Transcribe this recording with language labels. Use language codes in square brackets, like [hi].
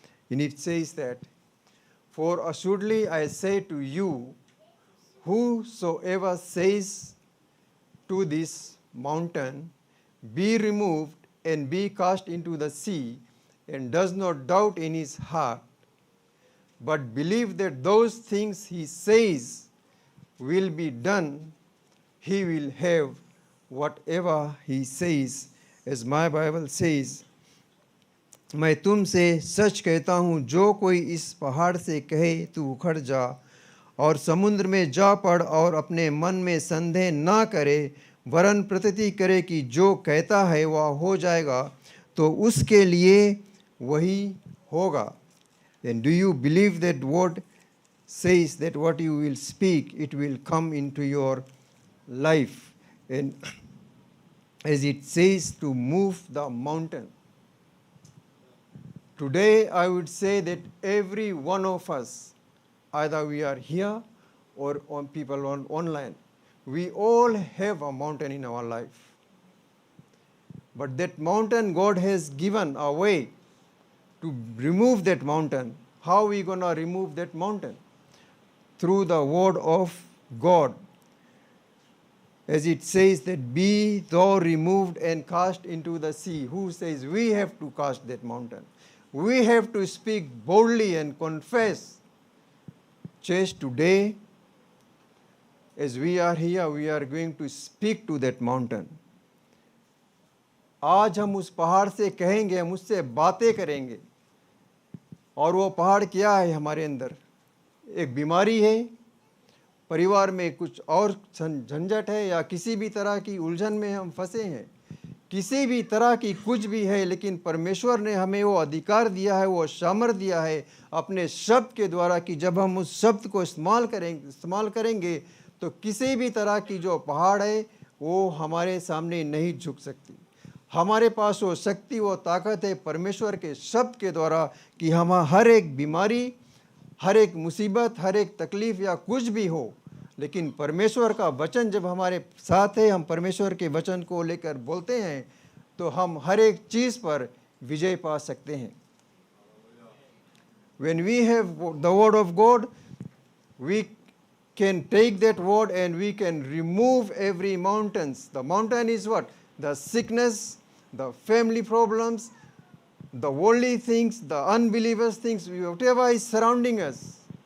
[en] And it says that, for assuredly I say to you, whosoever says to this mountain, be removed and be cast into the sea, and does not doubt in his heart, but believe that those things he says will be done, he will have whatever he says. As my Bible says, [hi] मैं तुमसे सच कहता हूँ, जो कोई इस पहाड़ से कहे तू उखड़ जा और समुद्र में जा पड़, और अपने मन में संदेह ना करे, वरन प्रतीति करे कि जो कहता है वह हो जाएगा, तो उसके लिए वही होगा. [en] Then do you believe that what says, that what you will speak, it will come into your life? And as it says, to move the mountain. Today I would say that every one of us, either we are here or on people on online, we all have a mountain in our life. But that mountain, God has given a way to remove that mountain. How are we going to remove that mountain? Through the word of God. As it says that, be thou removed and cast into the sea. Who says we have to cast that mountain? We have to speak boldly and confess. Church, today, as we are here, we are going to speak to that mountain. [hi] आज हम उस पहाड़ से कहेंगे, हम उससे बातें करेंगे. और वो पहाड़ क्या है हमारे अंदर? एक बीमारी है, परिवार में कुछ और झंझट है, या किसी भी तरह की उलझन में हम फंसे हैं, किसी भी तरह की कुछ भी है, लेकिन परमेश्वर ने हमें वो अधिकार दिया है, वो सामर्थ दिया है अपने शब्द के द्वारा, कि जब हम उस शब्द को इस्तेमाल करेंगे तो किसी भी तरह की जो पहाड़ है वो हमारे सामने नहीं झुक सकती. हमारे पास वो शक्ति, वो ताकत है परमेश्वर के शब्द के द्वारा, कि हम हर एक बीमारी, हर एक मुसीबत, हर एक तकलीफ या कुछ भी हो, लेकिन परमेश्वर का वचन जब हमारे साथ है, हम परमेश्वर के वचन को लेकर बोलते हैं, तो हम हर एक चीज़ पर विजय पा सकते हैं. [en] When we have the word of God, we can take that word and we can remove every mountains. The mountain is what? The sickness, the family problems, the worldly things, the unbelievers things, whatever is surrounding us.